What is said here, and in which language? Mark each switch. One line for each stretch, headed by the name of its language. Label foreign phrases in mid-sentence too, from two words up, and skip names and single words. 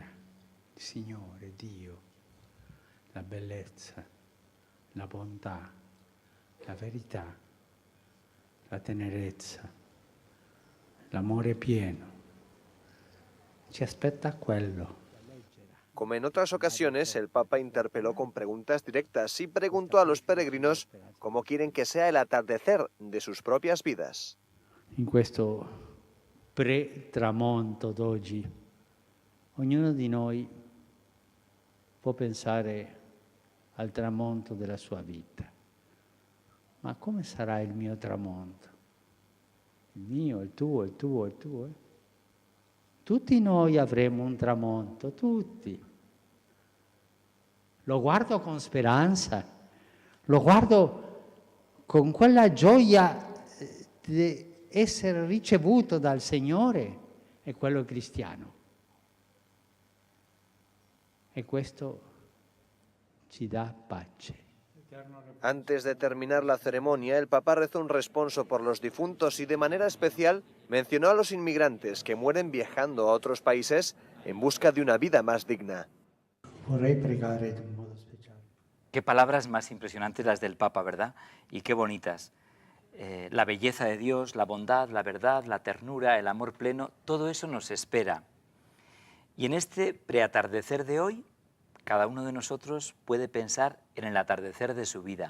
Italian: Il Signore, Dio, la bellezza, la bontà, la verità, la tenerezza, l'amore pieno. Ci aspetta quello.
Spanish: Como en otras ocasiones, el Papa interpeló con preguntas directas y preguntó a los peregrinos cómo quieren que sea el atardecer de sus propias vidas.
Italian: In questo pre-tramonto d'oggi, ognuno di noi può pensare al tramonto della sua vita. Ma come sarà il mio tramonto? Il mio, il tuo, il tuo, il tuo? Tutti noi avremo un tramonto, tutti. Lo guardo con speranza, lo guardo con quella gioia di essere ricevuto dal Signore, è quello cristiano. E questo ci dà pace.
Spanish: Antes de terminar la ceremonia, el Papa rezó un responso por los difuntos y de manera especial mencionó a los inmigrantes que mueren viajando a otros países en busca de una vida más digna.
Italian: Vorrei pregare in modo speciale.
Spanish: Qué palabras más impresionantes las del Papa, ¿verdad? Y qué bonitas. La belleza de Dios, la bondad, la verdad, la ternura, el amor pleno, todo eso nos espera. Y en este preatardecer de hoy, cada uno de nosotros puede pensar en el atardecer de su vida.